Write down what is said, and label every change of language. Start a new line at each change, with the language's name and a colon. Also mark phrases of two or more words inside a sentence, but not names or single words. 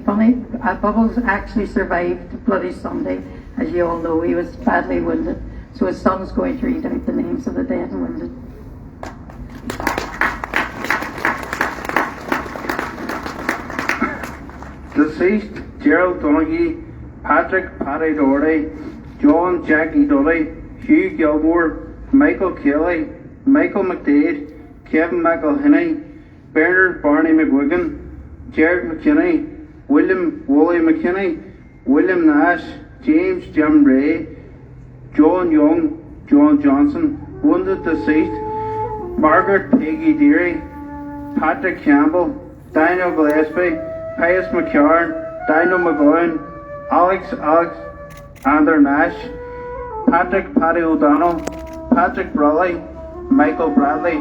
English: Bubbles actually survived Bloody Sunday. As you all know, he was badly wounded. So his son's going to read out the names of the dead and wounded. Deceased: Gerald Donaghy, Patrick Paddy Doherty, John Jackie Dudley, Hugh Gilmore, Michael Kelly, Michael McDade, Kevin McElhinney, Bernard Barney McGuigan, Jared McKinney, William Woolley McKinney, William Nash, James Jim Ray, John Young, John Johnson. Wounded: deceased: Margaret Peggy Deary, Patrick Campbell, Daniel Gillespie, Pius McCarn, Daniel McGowan, Alex Ander Nash, Patrick Paddy O'Donnell, Patrick Brawley, Michael Bradley.